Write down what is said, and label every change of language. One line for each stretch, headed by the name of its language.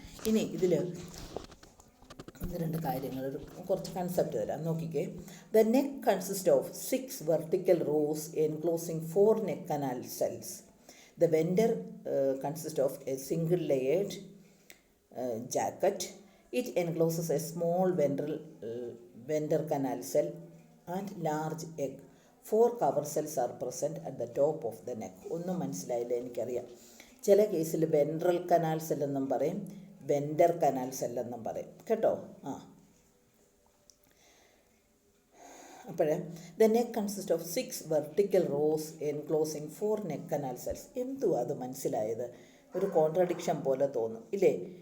Malayalam: ഇനി ഇതിൽ 1-2 കാര്യങ്ങൾ, കുറച്ച് കൺസെപ്റ്റ് തരാം. നോക്കിക്കേ.
English: The neck consist of 6 vertical rows enclosing 4 neck canal cells. The venter consist of a single layered jacket. It encloses a small venter canal cell and large egg. 4 cover cells are present at the top of the neck.
Malayalam: ഒന്നും മനസ്സിലായില്ല എനിക്കറിയാം. ചില കേസിൽ ventral canal cell എന്നും പറയും, vendor canal cell എന്നും പറയും കേട്ടോ.
English: അപ്പോൾ the neck consist of 6 vertical rows enclosing 4 neck canal cells.
Malayalam: എന്തുവാ അത് മനസ്സിലായത്? ഒരു കോൺട്രഡിക്ഷൻ പോലെ തോന്നും ഇല്ലേ?